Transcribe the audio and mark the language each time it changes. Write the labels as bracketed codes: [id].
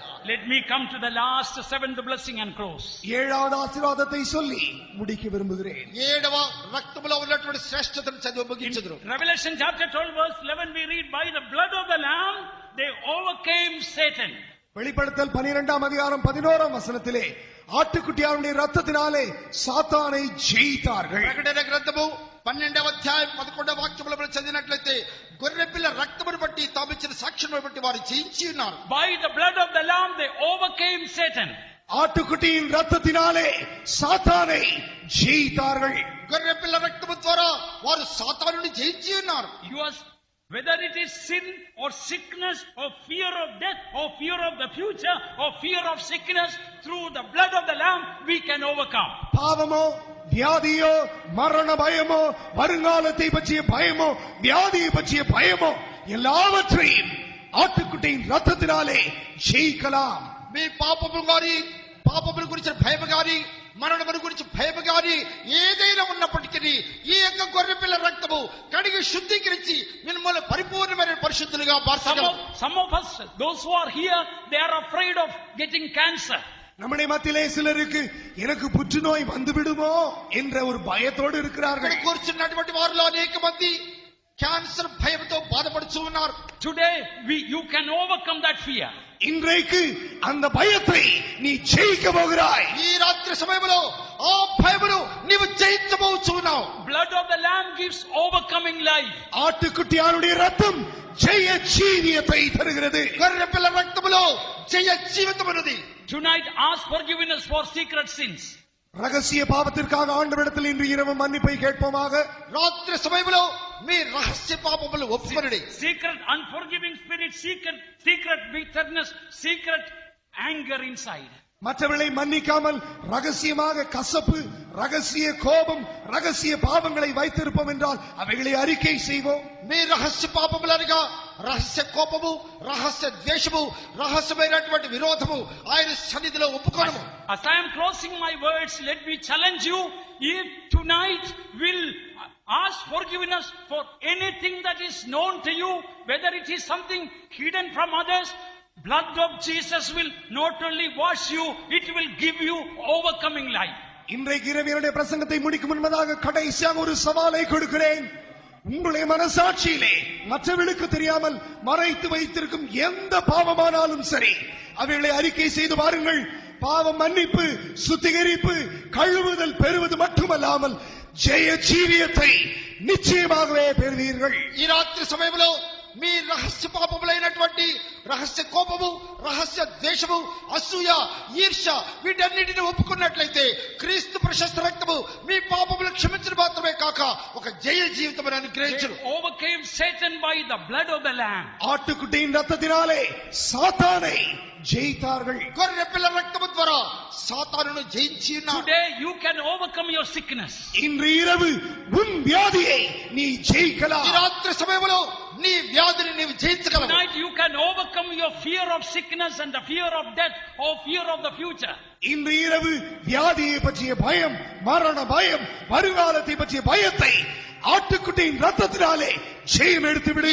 [en] Let me come to the last seventh blessing and close. [ta] ஏழாவது ஆசீர்வாதத்தை சொல்லி முடிக்க விரும்புகிறேன். [te] ఏడవ రక్తములో ఉన్నటువంటి శ్రేష్టతను చదివి ముగించుదురు. [en] Revelation chapter 12 verse 11 we read, by the blood of the lamb they overcame Satan. [ta] வெளிப்படுத்தல் 12ஆம் அதிகாரம் 11ஆம் வசனத்திலே ஆட்டுக்குட்டியாருடைய ரத்தத்தினாலே சாத்தானை ஜெயித்தார்கள். [te] ప్రకటన గ్రంథము 12వ అధ్యాయం 11వ వాక్యములో చదివినట్లయితే గొర్రెపిల్ల రక్తమును బట్టి తామిచ్చిన సాక్ష్యమును బట్టి వారు జయించి ఉన్నారు. [en] By the blood of the lamb they overcame Satan. [ta] ஆட்டுக்குட்டியின் ரத்தத்தினாலே சாத்தானை ஜெயித்தார்கள். [te] గొర్రెపిల్ల రక్తము ద్వారా వారు సాతానుని జయించి ఉన్నారు. [en] Whether it is sin or sickness or fear of death or fear of the future or fear of sickness, through the blood of the lamb we can overcome. [ta] பாவமோ, வியாதியோ, மரண பயமோ, வருங்காலத்தை பற்றிய பயமோ, வியாதியை பற்றிய பயமோ எல்லாவற்றையும் ஆட்டுக்குட்டியின் ரத்தத்தினாலே ஜெயிக்கலாம். [te] మీ పాపము గాని, పాపముల గురించి భయము గాని, మరణముల గురించి భయము గాని ఏదైనా ఉన్నప్పటికీ ఈ యొక్క గొర్రెపిల్ల రక్తము కడిగి శుద్ధీకరించి మిమ్మల్ని పరిపూర్ణమైన పరిశుద్ధులుగా మార్చగలదు. [en] Some of us, those who are here, they are afraid of getting cancer. [ta] நம்முடைய மத்தியிலே சிலருக்கு எனக்கு புற்றுநோய் வந்துவிடுமோ என்ற ஒரு பயத்தோடு இருக்கிறார்கள். [te] కూర్చున్నటువంటి వారిలో అనేక మంది క్యాన్సర్ భయంతో బాధపడుతూ ఉన్నారు. [en] Today you can overcome that fear. [ta] இன்றைக்கு அந்த பயத்தை நீ ஜெயிக்க போகிறாய். [te] ఈ రాత్రి సమయంలో ఆ భయమును నీవు జయించబోతున్నావు. [en] Blood of the lamb gives overcoming life. [ta] ஆட்டுக்குட்டியாருடைய ரத்தம் ஜெய ஜீவியத்தை தருகிறது. [te] గొర్రెపిల్ల రక్తములో జయ జీవితం ఉన్నది. [en] Tonight ask forgiveness for secret sins. [ta] ரகசிய பாவத்திற்காக ஆண்டவரிடத்தில் இன்று இரவு மன்னிப்பை கேட்போமாக. [te] రాత్రి సమయంలో మీ రహస్య పాపములు ఒప్పుకొనుడి. [en] Secret unforgiving spirit, secret bitterness, secret anger inside. [ta] மற்றவர்களை மன்னிக்காமல் ரகசியமாக கசப்பு, ரகசிய கோபம், ரகசிய பாவங்களை வைத்திருப்போம் என்றால் அவைகளை அறிக்கை செய்வோம். [te] మీ రహస్య పాపములు అనగా రహస్య కోపము, రహస్య ద్వేషము, రహస్యమైనటువంటి విరోధము ఆయన సన్నిధిలో ఒప్పుకోవడము. [en] As I am closing my words, let me challenge you. If tonight will ask forgiveness for anything that is known to you, whether it is something hidden from others, blood of Jesus will not only wash you, it will give you overcoming life. [ta] இன்றைக்கு இரவினுடைய பிரசங்கத்தை முடிக்கும் முன்பதாக கடைசியாக ஒரு சவாலை கொடுக்கிறேன். உங்களுடைய மனசாட்சியிலே மற்றவர்களுக்கு தெரியாமல் மறைத்து வைத்திருக்கும் எந்த பாவமானாலும் சரி, அவைகளை அறிக்கை செய்து பாருங்கள். பாவம் மன்னிப்பு, சுத்திகரிப்பு, கழுவுதல் பெறுவது மட்டுமல்லாமல் ஜெய ஜீவியத்தை நிச்சயமாகவே பெறுவீர்கள். [te] ఈ రాత్రి సమయంలో మీ రహస్య పాపములైనటువంటి రహస్య కోపము, రహస్య ద్వేషము, అసూయ, ఈర్ష్య వీటన్నిటిని ఒప్పుకున్నట్లయితే క్రీస్తు ప్రశస్త రక్తము మీ పాపములు క్షమించడం మాత్రమే కాక ఒక జయ జీవితం అనుగ్రహించును. [en] They overcame Satan by the blood of the lamb. [ta] ஆட்டுக்குட்டியின் ரத்தத்தினாலே சாத்தானை ஜெயித்தார்கள். [te] గొర్రెపిల్ల రక్తము ద్వారా సాతానును జయించి ఉన్నారు. [en] Today you can overcome your sickness. [ta] இன்று இரவு உன் வியாதியை நீ ஜெயிக்கலாம். [te] ఈ రాత్రి సమయంలో నీ వ్యాధిని నీవు జయించగలవు. [en] Tonight you can overcome your fear of sickness and the fear of death or fear of the future. [ta] இன்று இரவு வியாதியை பற்றிய பயம், மரண பயம், வருங்காலத்தை பற்றிய பயத்தை ஆட்டுக்குட்டியின் ரத்தத்தினாலே ஜெயம் எடுத்து விடு.